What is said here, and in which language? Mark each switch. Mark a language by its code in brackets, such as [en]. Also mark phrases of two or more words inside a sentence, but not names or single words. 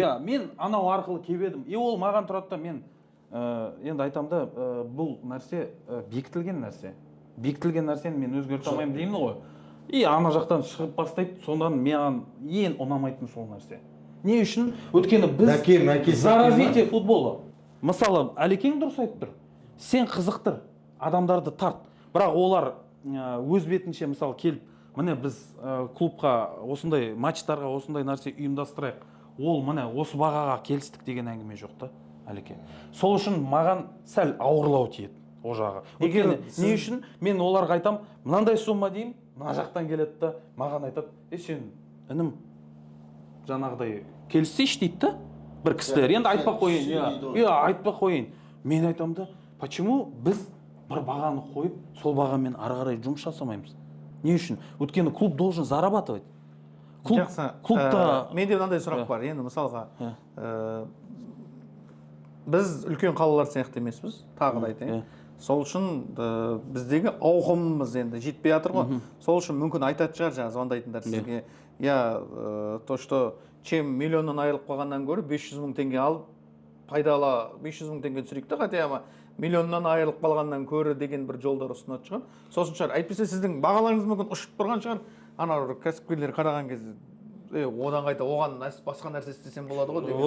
[kk] Иә, мен анау арқылы келіп едім. Ол маған тұрады да мен енді айтамын да бұл нәрсе бекітілген нәрсе. Бекітілген нәрсені мен өзгерте алмаймын деймін ғой. И ана жақтан шығып бастайды, сондан маған ең ұнамайтын сол нәрсе. Не үшін? Өйткені біз [ru] за развитие футбола. [kk] Мысалы, Әлекең дұрыс айтып тұр. Сен қызықтыр, адамдарды тарт. Бірақ олар өз бетінше мысалы келіп, міне біз клубқа осындай матчтарға осындай нәрсе ұйымдастырайық. Ол міне осы бағаға келістік деген әңгіме жоқ та, Әлекең. Сол үшін маған сәл ауырлау тиеді о жағы. Не үшін мен оларға айтам, мынандай сумма деймін, мына жақтан келеді да, маған айтады, сен інім жаңағыдай келіссейші дейді да, бір кісілер. Енді айтпақ қойын, айтпақ қойын. Мен айтам да, почему біз бір бағаны қойып, сол бағамен ары қарай жұмыс жасамаймыз? Не үшін? Өйткені клуб [ru] должен зарабатывать. [kk] Клубта менде мынандай сұрақ бар. Енді мысалға біз үлкен қалалар сияқты емеспіз, тағы да айтайын. Сол үшін біздегі ауқымымыз енді жетпей жатыр ғой. Сол үшін мүмкін айтатын шығар жаңа звондайтындар сізге. [ru] То, что чем [kk] миллионнан айырылып қалғаннан гөрі 500 мың теңге алып, пайдалы 500 мың теңге түсірейік та, хотя миллионнан айырылып қалғаннан көрі деген бір жолдар ұсынатын шығар. Сосын шығар. Әйтпесе сіздің бағаларыңыз мүмкін ұшып тұрған шығар. Ана кәсіпкерлер қараған кезде одан қайта оған басқа нәрсе істесем болады ғой деген.